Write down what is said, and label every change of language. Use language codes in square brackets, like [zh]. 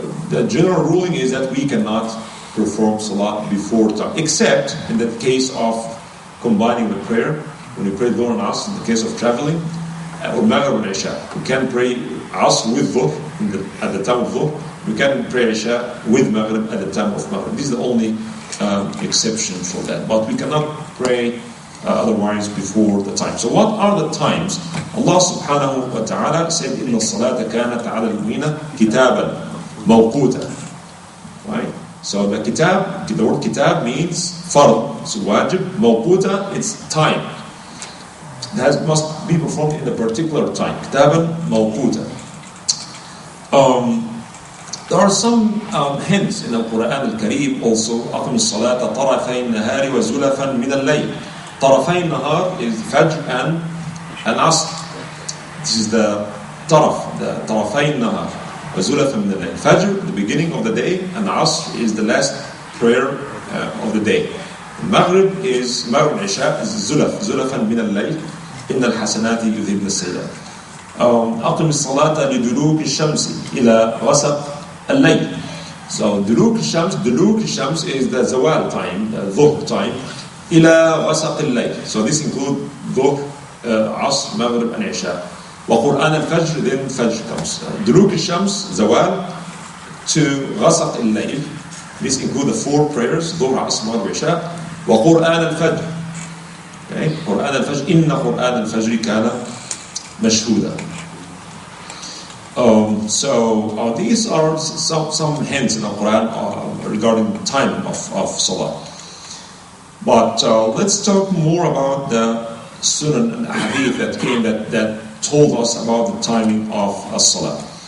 [en] The general ruling is that we cannot perform salah before time, except in the case of combining the prayer, when we pray Dhuhr and Asr, in the case of traveling, or Maghrib and Isha. We can pray Asr with Dhuhr at the time of Dhuhr. We can pray Isha with Maghrib at the time of Maghrib. This is the only exception for that. But we cannot pray otherwise before the time. So what are the times? Allah subhanahu wa ta'ala said, [ar] إِنَّ الصَّلَاةَ كَانَتْ عَلَى الْمُؤْمِنِينَ كِتَابًا مَوْقُوتًا. [en] Right? So the word kitab means fard, so wajib. Mawquta, it's time. That must be performed in a particular time. Kitaban mawquta. There are some hints in the Quran al-Kareem also. [ar] أقم الصلاة طرفي النهار وزلفا من الليل. طرفي النهار [en] is Fajr and Asr. This is the taraf, the [ar] طرفي النهار. وزلفا من الليل. [en] Fajr, the beginning of the day, and Asr is the last prayer of the day. Maghrib and Isha is [ar] زلفا من الليل. إن الحسنات يذهبن السيئات. أقم الصلاة لدلوك الشمس إلى غسق الليل. [en] So [ar] دلوك الشمس [en] is the zawal time, the dhuhr time. [ar] إلى غسق الليل. [en] So this includes dhuhr, Asr, Maghrib and Isha. [ar] وقرآن الفجر, [en] then Fajr comes. [ar] دلوك الشمس, [en] zawal, to [ar] غسق الليل. [en] This includes the 4 prayers, dhuhr, Asr, Maghrib, Isha. [ar] وقرآن الفجر. Okay. قرآن الفجر إن قرآن الفجر كان مشهودا. [en] So these are some hints in the Quran regarding the time of Salah. But let's talk more about the Sunan and Hadith that came that told us about the timing of Salah.